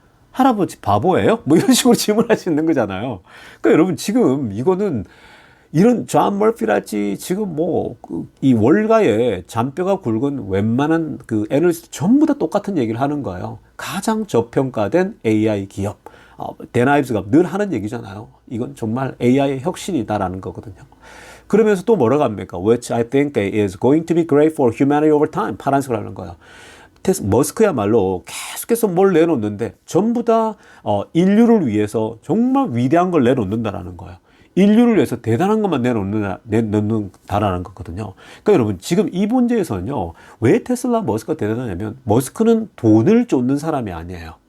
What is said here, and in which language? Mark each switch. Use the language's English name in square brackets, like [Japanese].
[Korean] 할아버지 바보예요? 뭐 이런 식으로 질문할 수 있는 거잖아요. 그러니까 여러분 지금 이거는 이런 존 머피랄지 지금 뭐 이 월가에 잔뼈가 굵은 웬만한 그 애널리스트 전부 다 똑같은 얘기를 하는 거예요. 가장 저평가된 AI 기업. 댄 아이브스가 늘 하는 얘기잖아요. 이건 정말 AI의 혁신이다라는 거거든요. 그러면서 또 뭐라고 합니까? [English] Which I think is going to be great for humanity over time. [Korean] 파란색을 하는 거예요. 머스크야말로 계속해서 뭘 내놓는데 전부 다 인류를 위해서 정말 위대한 걸 내놓는다라는 거예요. 인류를 위해서 대단한 것만 내놓는다라는 거거든요. 그러니까 여러분 지금 이 문제에서는요. 왜 테슬라 머스크가 대단하냐면 머스크는 돈을 쫓는 사람이 아니에요.